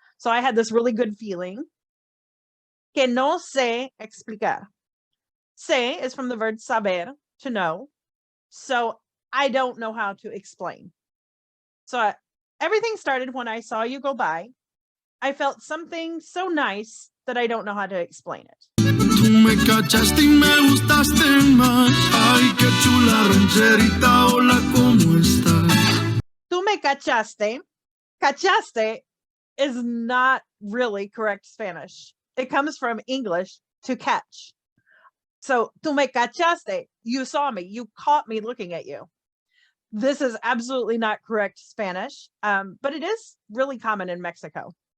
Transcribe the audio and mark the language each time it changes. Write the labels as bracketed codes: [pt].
[en] So I had this really good feeling. [es] Que no sé explicar. [en] Sé is from the verb saber, to know. So I don't know how to explain. So everything started when I saw you go by. I felt something so nice that I don't know how to explain it. [es] Tú me cachaste y me gustaste más. Ay, qué chula rancherita, hola, ¿cómo estás? Tú me cachaste. [en] Cachaste is not really correct Spanish. It comes from English, to catch. So, [es] tú me cachaste, [en] you saw me, you caught me looking at you. This is absolutely not correct Spanish, but it is really common in Mexico.